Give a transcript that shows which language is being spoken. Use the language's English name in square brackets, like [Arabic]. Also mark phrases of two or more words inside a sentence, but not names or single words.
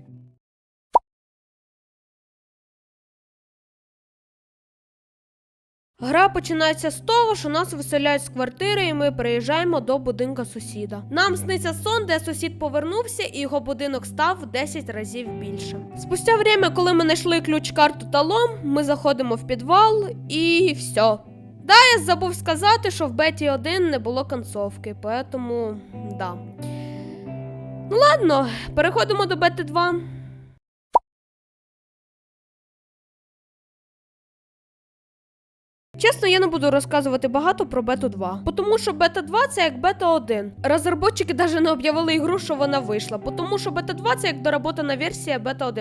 [Ukrainian] Гра починається з того, що нас виселяють з квартири і ми приїжджаємо до будинка сусіда. Нам сниться сон, де сусід повернувся і його будинок став в 10 разів більшим. [Russian] Спустя время, [Ukrainian] коли ми знайшли ключ-карту та лом, ми заходимо в підвал і все. Да, я забув сказати, що в беті 1 не було концовки, поэтому да. Ну ладно, переходимо до бети 2. Чесно, я не буду розказувати багато про бету 2, тому що бета 2 це як бета 1. Розробники навіть не об'явили ігру, що вона вийшла, тому що бета 2 це як доработана версія бета 1.